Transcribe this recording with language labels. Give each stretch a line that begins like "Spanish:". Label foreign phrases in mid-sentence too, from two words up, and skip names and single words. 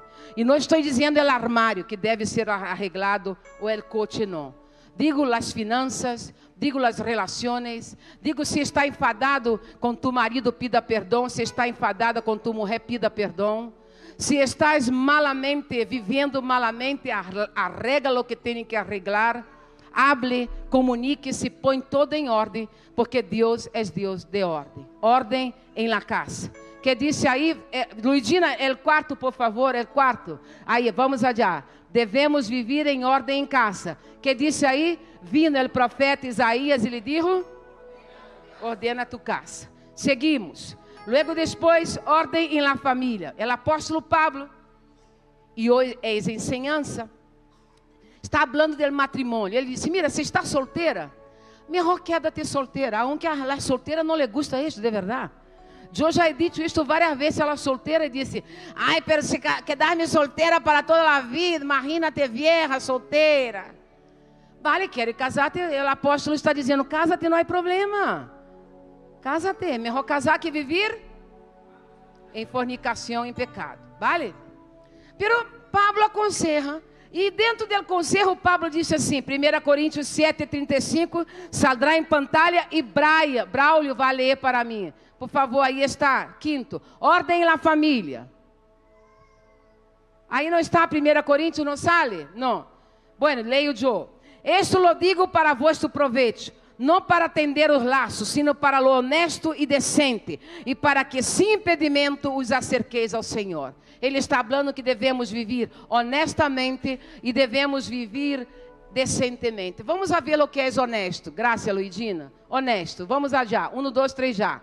Portuguese: E não estou dizendo o armário que deve ser arreglado ou o coche, não. Digo as finanças, digo as relações, digo se está enfadado com tu marido, pida perdão, se está enfadada com tu mulher, pida perdão. Se
Spanish: estás malamente,
Portuguese: vivendo malamente, arregla o que tem que arreglar, hable, comunique-se, põe tudo em ordem, porque Deus é Deus de ordem. Ordem em
Spanish: la casa.
Portuguese: Que disse aí, Luidina, o quarto, por favor, o quarto. Aí,
Spanish: vamos allá.
Portuguese: Devemos viver em ordem em casa. Que disse aí, vindo o profeta Isaías e lhe disse: ordena tu casa. Seguimos. Logo depois, ordem em
Spanish: la família.
Portuguese: O apóstolo Pablo, e hoje é ensinança, está falando do matrimônio. Ele disse: mira, você está solteira? Melhor quédate solteira. Aunque a solteira não lhe gusta isso, de verdade. Eu já
Spanish: he dicho
Portuguese: isto várias vezes
Spanish: a la
Portuguese: solteira e disse: ai, pero se quedar-me solteira para toda a vida, imagina-te vieja, solteira. Vale, quer casar-te, o apóstolo está dizendo: casa-te, não há problema. Casa-te, melhor casar que viver em fornicação, em pecado. Vale? Pero Pablo aconselha, e dentro do conselho Pablo disse assim, 1 Coríntios 7:35, saldrá em pantalha e Braulio vai ler para mim. Por favor, aí está. Quinto, ordem na família. Aí não está 1 Coríntios, não sale? Não. Bueno, leio eu.
Spanish: Esto lo digo para vuestro provecho,
Portuguese: não para atender os laços,
Spanish: sino para lo honesto
Portuguese: e decente, e para que sem impedimento os acerqueis ao Senhor. Ele está falando que devemos viver honestamente e devemos viver decentemente.
Spanish: Vamos a ver
Portuguese: o que é honesto. Graças, Luidina. Honesto. Vamos a já. 1, 2, 3 já.